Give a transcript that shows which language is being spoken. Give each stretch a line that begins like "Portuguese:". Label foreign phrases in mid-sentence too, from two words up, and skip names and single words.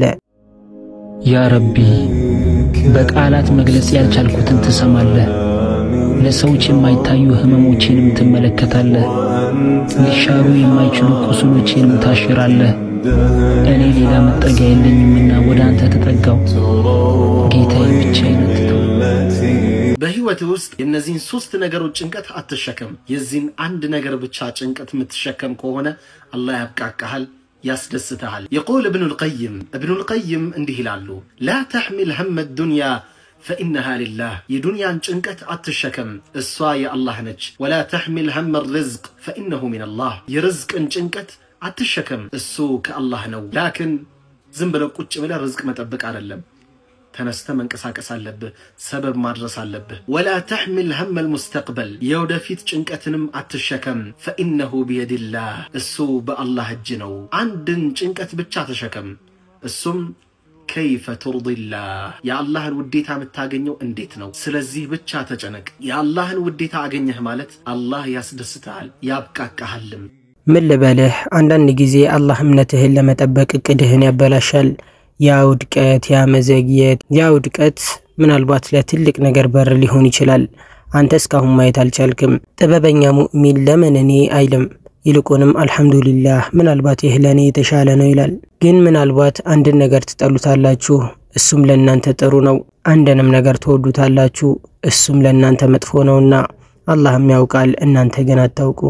Amharic: ያ ረቢ በቃላት መግለጽ ያልቻልኩትን ትሰማለህ ለሰዎች የማይታዩ ህመሞችንም ትመለከታለህ ሊሻሩ የማይችሉ ቁስሎችንም ታሽራለህ እኔ ሌላ መጠጊያ የለኝምና ወደ አንተ ተጠጋው ጌታዬ ብቻዬን በህይወት ውስጥ የነዚህን ሶስት ነገሮች ጭንቀት አትሸከም የዚህን አንድ ነገር ብቻ ጭንቀት የምትሸከም ከሆነ አላህ ያብቃቃሃል ያስደስተሃል
Arabic: يقول ابن القيم
Amharic: እንዲህ ይላሉ
Arabic: لا تحمل هم الدنيا فإنها لله يدنيا
Amharic: ጭንቀት አትሸከም እሷ የአላህ ነች
Arabic: ولا تحمل هم الرزق فإنه من الله
Amharic: የርዝቅን ጭንቀት አትሸከም እሱ ከአላህ ነው لكن ዝም ብለህ ቁጭ ብለህ ርዝቅ መጠበቅ አይደለም ተነስተ መንቀሳቀስ አለብህ ሰበብ ማድረስ አለብህ
Arabic: ولا تحمل هم المستقبل
Amharic: የወደፊት ጭንቀትንም አትሸከም
Arabic: فإنه بيد الله
Amharic: እሱ በአላህ እጅ ነው አንድን ጭንቀት ብቻ ተሸከም እሱም
Arabic: كيف ترضي الله يا الله
Amharic: الوديታ የምታገኘው እንዴት ነው ስለዚህ ብቻ ተጨነቅ ያ አላህን ውዴታ አገኘህ ማለት አላህ ያስደስታል ያብቃቃሃልም ምን ልበልህ አንዳንድ ጊዜ አላህ እምነትህን ለመጠበቅ እቅድህን ያበላሻል ያ ውድቀት ያ መዘግየት ያ ውድቀት ምናልባት ለትልቅ ነገር በር ሊሆን ይችላል አንተ እስካሁን ማየት አልቻልክም ጥበበኛ ሙእሚን ለምን እኔ አይልም ይልቁንም አልহামዱሊላህ ምናልባት ይህ ለኔ የተሻለ ነው ይላል ግን ምናልባት አንድ ነገር ትጠሉታላችሁ እሱም ለእናንተ ጥሩ ነው አንድንም ነገር ተወዱታላችሁ እሱም ለእናንተ መጥፎ ነውና አላህም ያውቃል እናንተ ግን አታውቁም